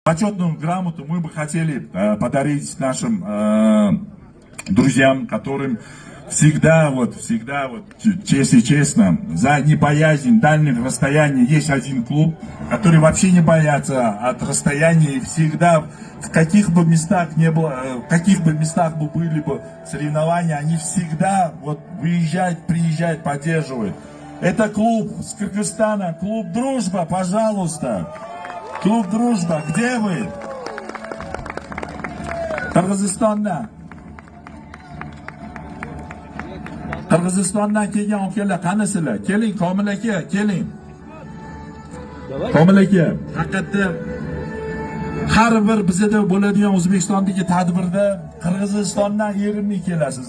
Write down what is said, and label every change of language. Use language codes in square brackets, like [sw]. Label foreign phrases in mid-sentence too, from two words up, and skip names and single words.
[ru] Почетную грамоту мы бы хотели подарить нашим друзьям, которым всегда честно и честно, за непоязнь дальних расстояний есть один клуб, который вообще не боятся от расстояния и всегда в каких бы местах не было, в каких бы местах бы были бы соревнования, они всегда выезжают, приезжают, поддерживают. Это клуб с Кыргызстана, клуб «Дружба», пожалуйста. Клуб «Дружба», где вы? [uz] Qirg'izistondan. Qirg'izistondan kelgan akalar qanisizlar? Keling, Komil aka, keling. Komil aka, haqiqatda har bir bizda bo'ladigan O'zbekistondagi tadbirda Qirg'izistondan erinmay kelasiz.